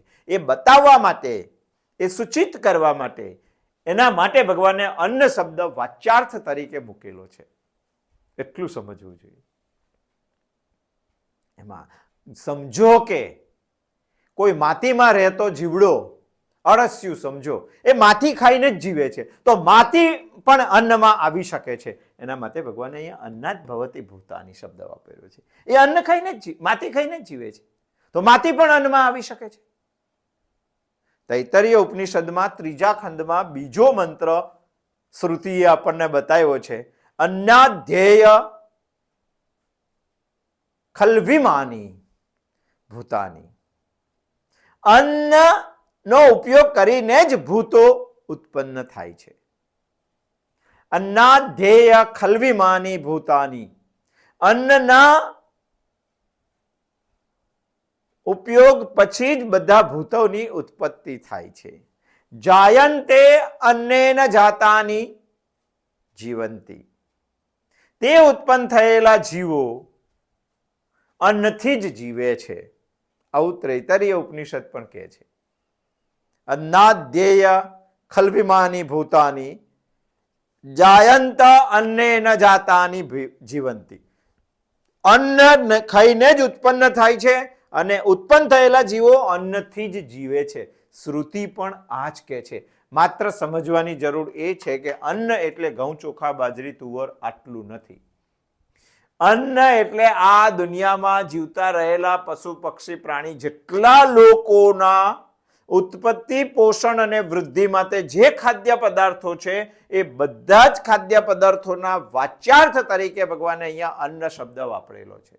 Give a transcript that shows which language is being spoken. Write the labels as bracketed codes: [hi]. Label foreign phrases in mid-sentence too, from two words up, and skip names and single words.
[gu] એ બતાવવા માટે, એ સૂચિત કરવા માટે, એના માટે ભગવાને અન્ન શબ્દ વાચ્યાર્થ તરીકે મૂકેલો છે, એટલું સમજવું જોઈએ। એમાં સમજો કે કોઈ માટીમાં રહેતો જીવડો, અળસિયું સમજો, એ માટી ખાઈને જ જીવે છે, તો માટી પણ અન્નમાં આવી શકે છે। એના માટે ભગવાને અહીંયા [sa] अन्नाद भवति भूतानि [gu] શબ્દ વાપર્યો છે। એ અન્ન ખાઈને જ માટી ખાઈને જ જીવે છે, તો માટી પણ અન્નમાં આવી શકે છે। તૈત્તરીય ઉપનિષદમાં 3જા ખંડમાં બીજો મંત્ર શ્રુતિએ આપણને બતાવ્યો છે [sa] अन्नाध्येय खल्विमानि भूतानि। [gu] अन्नનો ઉપયોગ કરીને જ ભૂતો ઉત્પન્ન થાય છે। [sa] अन्नाध्येय खल्विमानि भूतानि। [gu] अन्नના उपयोग પછી જ બધા ભૂતોની ઉત્પત્તિ થાય છે। [sa] જાયન્તે અન્નેન જાતાની જીવંતી। [gu] તે ઉત્પન્ન થયેલા જીવો અન્નથી જ જીવે છે, આવું ત્રૈતરીય ઉપનિષદ પણ કહે છે। [sa] अन्नाध्येय खल्विमानि भूतानि जायन्त अन्नेन जातानि जीवन्ति। [gu] अन्न खाઈને જ ઉત્પન્ન થાય છે અને ઉત્પન્ન થયેલા જીવો અન્નથી જ જીવે છે। શ્રુતિ પણ આ જ કહે છે। માત્ર સમજવાની જરૂર એ છે કે અન્ન એટલે ઘઉં, ચોખા, બાજરી, તુવર આટલું નથી. અન્ન એટલે આ દુનિયામાં જીવતા રહેલા પશુ, પક્ષી, પ્રાણી જેટલા લોકોના ઉત્પત્તિ, પોષણ અને વૃદ્ધિ માટે જે ખાદ્ય પદાર્થો છે એ બધા જ ખાદ્ય પદાર્થોના વાચ્યાર્થ તરીકે ભગવાને અહીંયા અન્ન શબ્દ વાપરેલો છે.